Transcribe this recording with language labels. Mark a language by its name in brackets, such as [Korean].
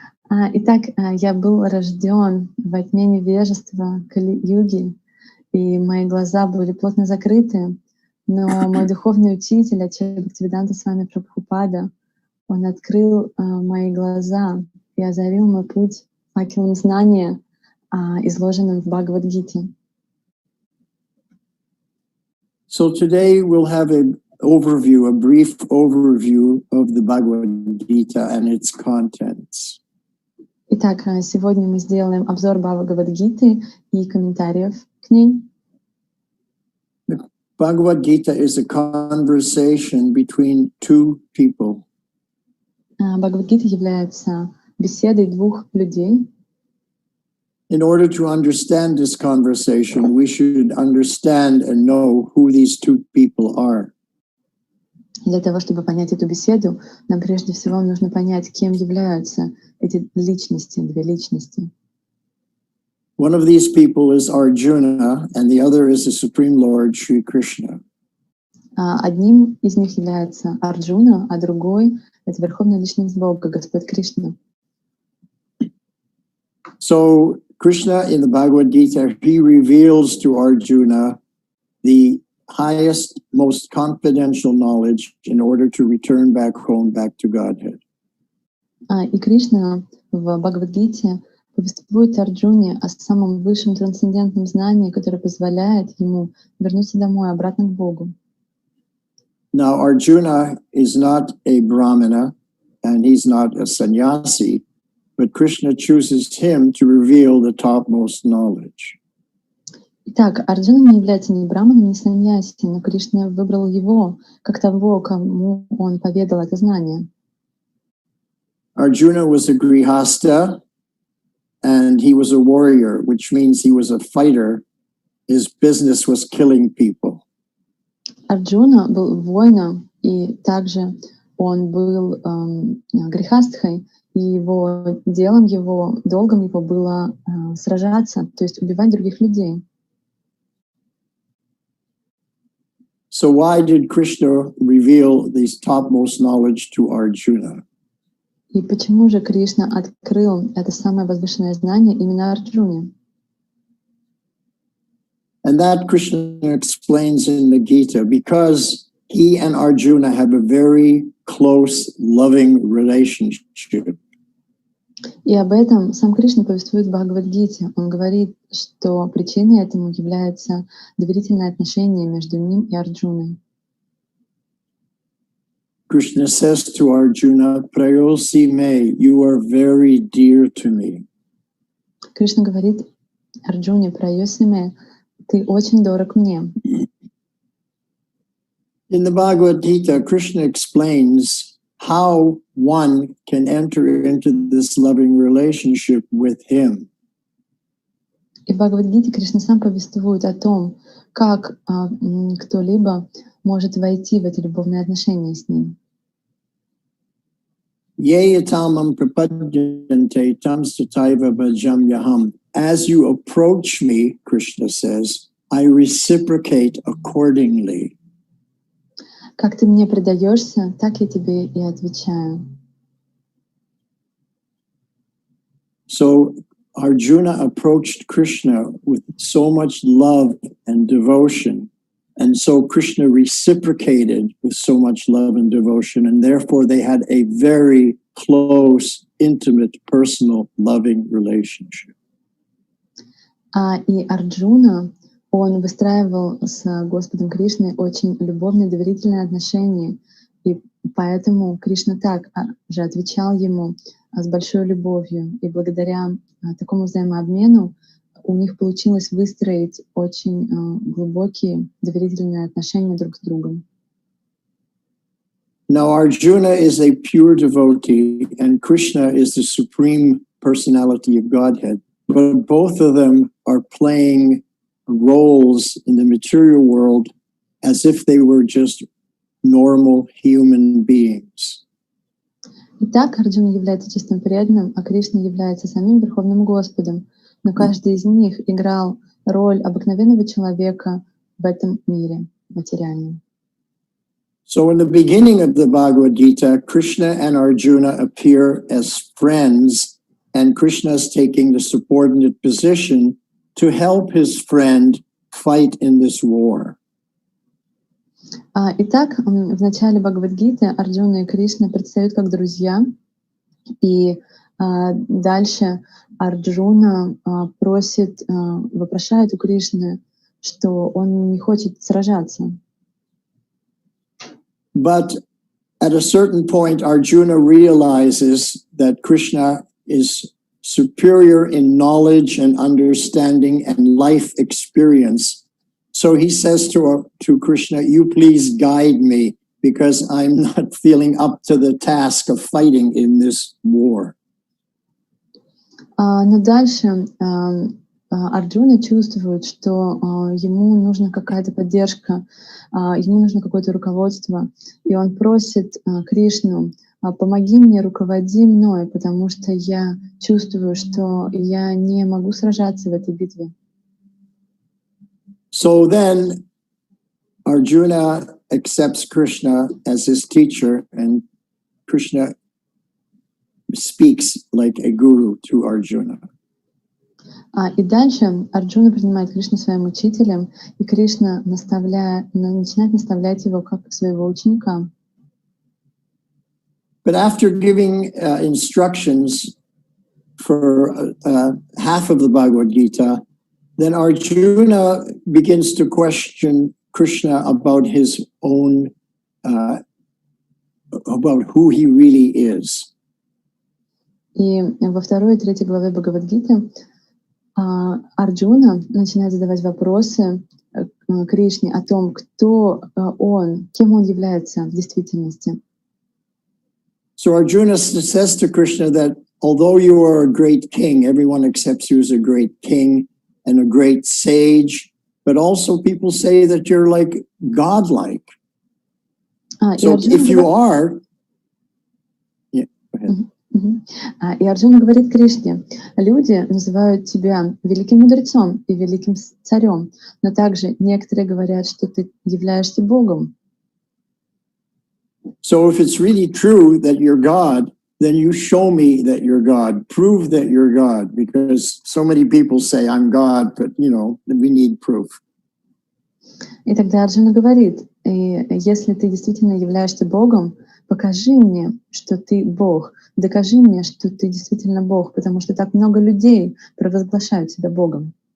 [Russian] Итак, я был рожден во тьме невежества Кали-юги, и мои глаза были плотно закрыты, но мой духовный учитель, отец Бхактиведанта Свами Прабхупада, он открыл мои глаза и озарил мой путь факелом знания, изложенным в Бхагавад-гите. [English] So today we'll have a brief overview of the Bhagavad-gite and its contents. [Russian] Итак, сегодня мы сделаем обзор Бхагавад-гиты и комментариев к ней. [English] The Bhagavad-gite is a conversation between two people. [Russian] Бхагавад-гита является беседой двух людей. [English] In order to understand this conversation, we should understand and know who these two people are. [Russian] Для того, чтобы понять эту беседу, нам прежде всего нужно понять, кем являются эти личности, две личности. [English] One of these people is Arjuna, and the other is the Supreme Lord Sri Krishna. [Russian] Одним из них является Арджуна, а другой — это Верховная Личность Бога, Господь Кришна. [English] So Krishna in the Bhagavad-gite, he reveals to Arjuna the highest, most confidential knowledge in order to return back home, back to Godhead. [Russian] И Кришна в Бхагавад-гите повествует Арджуне о самом высшем трансцендентном знании, которое позволяет ему вернуться домой, обратно к Богу. [English] Now, Arjuna is not a Brahmana and he's not a sannyasi, but Krishna chooses him to reveal the topmost knowledge. [Russian] Итак, Арджуна не является ни браманом, ни саньяси, но Кришна выбрал его как того, кому он поведал это знание. [English] Arjuna was a grihasta and he was a warrior, which means he was a fighter. His business was killing people. [Russian] Арджуна был воином, и также он был грихастхой, и его делом, его долгом его было сражаться, то есть убивать других людей. [English] So why did Krishna reveal this topmost knowledge to Arjuna? [Russian] И почему же Кришна открыл это самое возвышенное знание именно Арджуне? [English] And that Krishna explains in the Gita, because he and Arjuna have a very close, loving relationship. [Russian] И об этом сам Кришна повествует в Бхагавад-гите. Он говорит, что причиной этому является доверительное отношение между ним и Арджуной. [English] Krishna says to Arjuna, [Sanskrit] "Prayosi me, [English] you are very dear to me." [Russian] Кришна говорит Арджуне: [Sanskrit] "Праyosi me, [Russian] ты очень дорог мне." [English] In the Bhagavad-gita, Krishna explains how one can enter into this loving relationship with him. [Russian] И в Бхагавад-гите Кришна сам повествует о том, как кто-либо может войти в эти любовные отношения с ним. [Sanskrit] Ye yatamam prapadyante tam sataiva bhajam yaham. [English] As you approach me, Krishna says, I reciprocate accordingly. [Russian] Как ты мне предаешься, так я тебе и отвечаю. [English] So Arjuna approached Krishna with so much love and devotion. And so Krishna reciprocated with so much love and devotion. And therefore they had a very close, intimate, personal, loving relationship. [Russian] И Арджуна, он выстраивал с Господом Кришной очень любовные, доверительные отношения. И поэтому Кришна так же отвечал ему с большой любовью. И благодаря такому взаимообмену у них получилось выстроить очень глубокие доверительные отношения друг с другом. [English] Now Arjuna is a pure devotee and Krishna is the supreme personality of Godhead. But both of them are playing roles in the material world as if they were just normal human beings. [Russian] Итак, Арджуна является чистым преданным, а Кришна является самим Верховным Господом. Но каждый из них играл роль обыкновенного человека в этом мире материальном. [English] So in the beginning of the Bhagavad-gita, Krishna and Arjuna appear as friends, and Krishna is taking the subordinate position to help his friend fight in this war. [Russian] Итак, в начале Бхагавад-гиты Арджуна и Кришна предстают как друзья, и дальше Арджуна просит, вопрошает у Кришны, что он не хочет сражаться. [English] But at a certain point, Arjuna realizes that Krishna is superior in knowledge and understanding and life experience. So he says to Krishna, you please guide me because I'm not feeling up to the task of fighting in this war. [Russian] Но дальше Арджуна чувствует, что ему нужна какая-то поддержка, ему нужно какое-то руководство, и он просит Кришну: помоги мне, руководи мной, потому что я чувствую, что я не могу сражаться в этой битве. [English] So then Arjuna accepts Krishna as his teacher, and Krishna speaks like a guru to Arjuna. [Russian] И дальше Арджуна принимает Кришну своим учителем, и Кришна начинает наставлять его как своего ученика. [English] But after giving instructions for half of the Bhagavad-gita, then Arjuna begins to question Krishna about his own about who he really is. [Russian] И во 2 и 3 главе Бхагавад-гиты Арджуна начинает задавать вопросы Кришне о том, кто он, кем он является в действительности. [English] So Arjuna says to Krishna that although you are a great king, everyone accepts you as a great king and a great sage, but also people say that you're like godlike. So if you are, yeah, go ahead. [Russian] И Арджуна говорит Кришне: люди называют тебя великим мудрецом и великим царем, но также некоторые говорят, что ты являешься Богом. [English] So if it's really true that you're God, then you show me that you're God. Prove that you're God, because so many people say I'm God, but we need proof. [Russian] И тогда Арджуна говорит: если ты действительно являешься Богом, покажи мне, что ты Бог. Докажи мне, что ты действительно Бог, потому что так много людей провозглашают себя Богом.